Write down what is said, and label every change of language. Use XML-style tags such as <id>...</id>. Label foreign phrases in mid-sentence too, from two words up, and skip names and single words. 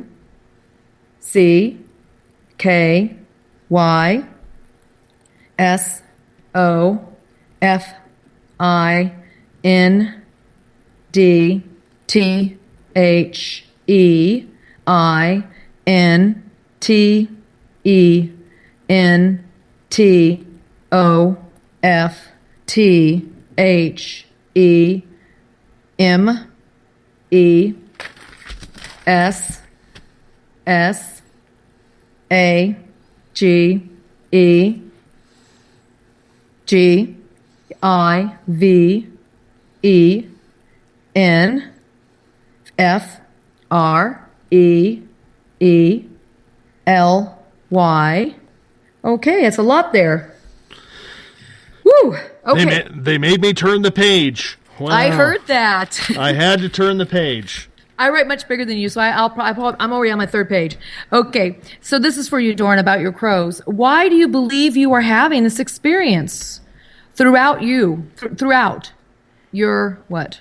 <en>C K Y S O F I N D T H E I N T E N T O F T H E M E S S A G E G I V E N F R E E L Y. Okay, it's a lot there. Woo! Okay. They made me turn the page. Wow. I heard that. I had to turn the page. I write much bigger than you, so I'm already on my third page. Okay, so this is for you, Dorn, about your crows. Why do you believe you are having this experience throughout your what?</en>